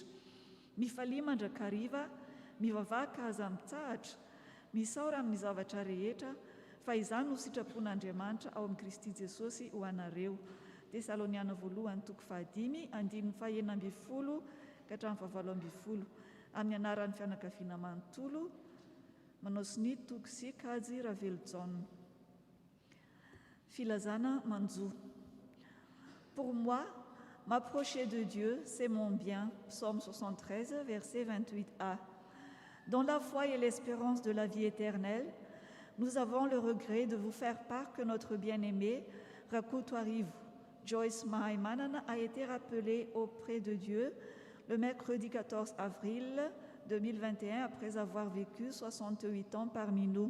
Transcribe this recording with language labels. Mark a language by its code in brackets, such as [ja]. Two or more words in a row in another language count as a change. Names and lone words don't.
[mg] Mifalia mandrakariva, mivavaka aza mitsahatra, misaora amin'ny zavatra rehetra, fa izany no sitrapon'Andriamanitra ao amin'ny Kristy Jesosy ho anareo. Tesaloniana voalohany toko 5, andininy 9 ka hatramin'ny 17. Amin'ny anaran'ny fianakaviana manontolo, manao siny toko sy kajy Raveljon. Filazana manjo. [fr] Pour moi, m'approcher de Dieu, c'est mon bien. Psaume 73, verset 28a. Dans la foi et l'espérance de la vie éternelle, nous avons le regret de vous faire part que notre bien-aimé, Rakutuarivu Joyce Mahaimanana, a été rappelé auprès de Dieu le mercredi 14 avril 2021 après avoir vécu 68 ans parmi nous.